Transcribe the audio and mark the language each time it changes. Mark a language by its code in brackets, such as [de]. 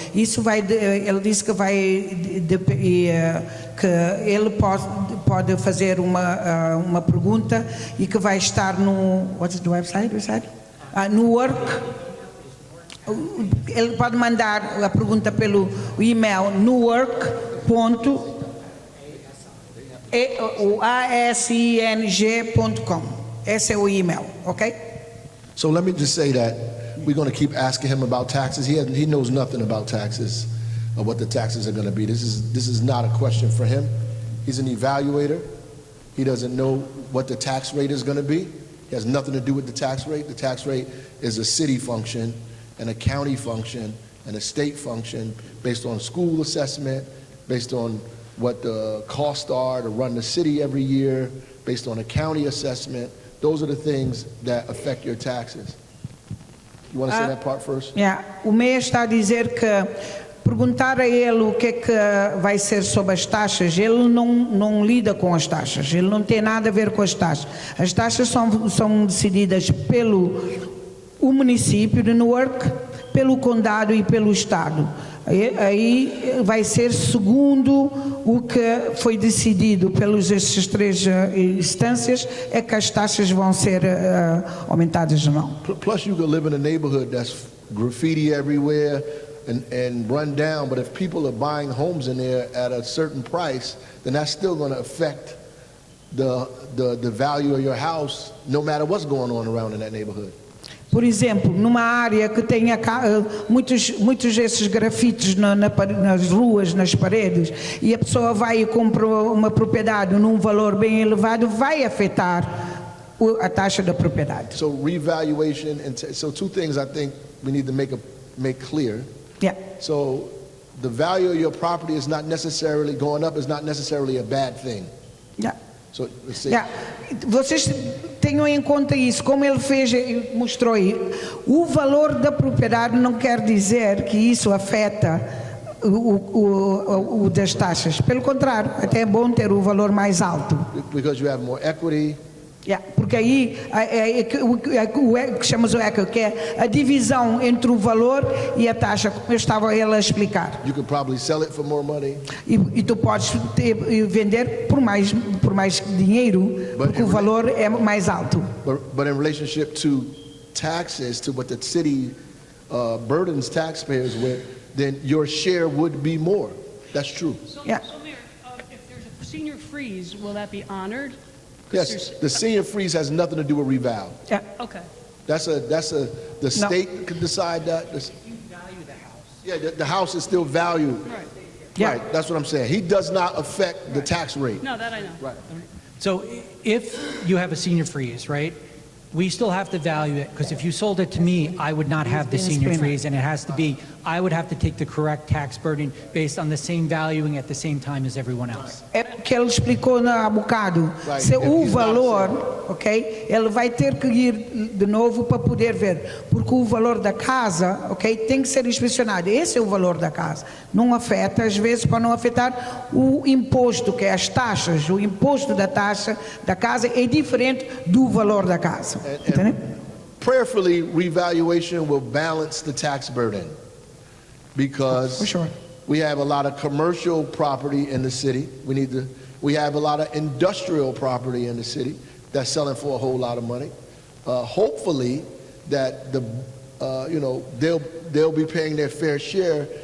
[pt] Ele disse que que ele pode fazer uma pergunta e que vai estar no [en] what's the website? [pt] No Work. Ele pode mandar a pergunta pelo e-mail nowork.asinj.com. Esse é o e-mail, ok? [en] So let me just say that we're going to keep asking him about taxes. He knows nothing about taxes or what the taxes are going to be. This is not a question for him. He's an evaluator. He doesn't know what the tax rate is going to be. It has nothing to do with the tax rate. The tax rate is a city function and a county function and a state function based on school assessment, based on what the costs are to run the city every year, based on a county assessment. Those are the things that affect your taxes. You want to say that part first? Yeah. [pt] O MEI está a dizer que perguntar a ele o que é que vai ser sobre as taxas, ele não lida com as taxas, ele não tem nada a ver com as taxas. As taxas são decididas pelo município de Newark, pelo condado e pelo estado. Aí vai ser segundo o que foi decidido pelas essas três instâncias, é que as taxas vão ser aumentadas ou não. [en] Plus, you could live in a neighborhood that's graffiti everywhere and run down, but if people are buying homes in there at a certain price, then that's still going to affect the value of your house, no matter what's going on around in that neighborhood. [pt] Por exemplo, numa área que tenha muitos desses grafites nas ruas, nas paredes, e a pessoa vai e compra uma propriedade num valor bem elevado, vai afetar a taxa da propriedade. [en] So revaluation, so two things I think we need to make clear. Yeah. So the value of your property is not necessarily going up, is not necessarily a bad thing. Yeah. So let's say, Yeah. [pt] Vocês tenham em conta isso, como ele fez e mostrou aí. O valor da propriedade não quer dizer que isso afeta o das taxas. Pelo contrário, até é bom ter o valor mais alto. [en] because you have more equity. [pt] Yeah, porque aí o que chamamos o equity, que é a divisão entre o valor e a taxa, como eu estava ele a explicar. [en] You could probably sell it for more money. [pt] E tu podes vender por mais dinheiro, porque o valor é mais alto. [en] But in relationship to taxes, to what the city burdens taxpayers with, then your share would be more. That's true. Yeah. So Mayor, if there's a senior freeze, will that be honored? Yes, the senior freeze has nothing to do with reval. Yeah. Okay. The state could decide that. You value the house. Yeah, the house is still valued. Right. Yeah. Right, that's what I'm saying. He does not affect the tax rate. No, that I know. Right. So if you have a senior freeze, right, we still have to value it, because if you sold it to me, I would not have the senior freeze, and it has to be, I would have to take the correct tax burden based on the same valuing at the same time as everyone else. [pt] É o que ele explicou há bocado. [en] Right. [pt] Se o [en] He's not [pt] valor, ok, ele vai ter que ir de novo para poder ver, porque o valor da casa, ok, tem que ser inspecionado. Esse é o valor da casa. Não afeta, às vezes, para não afetar o imposto, que é as taxas. O imposto da taxa da casa é diferente do valor da casa. Entendeu? [en] Prayerfully, revaluation will balance the tax burden because For sure. we have a lot of commercial property in the city. We have a lot of industrial property in the city that's selling for a whole lot of money. Hopefully, that they'll be paying their fair share.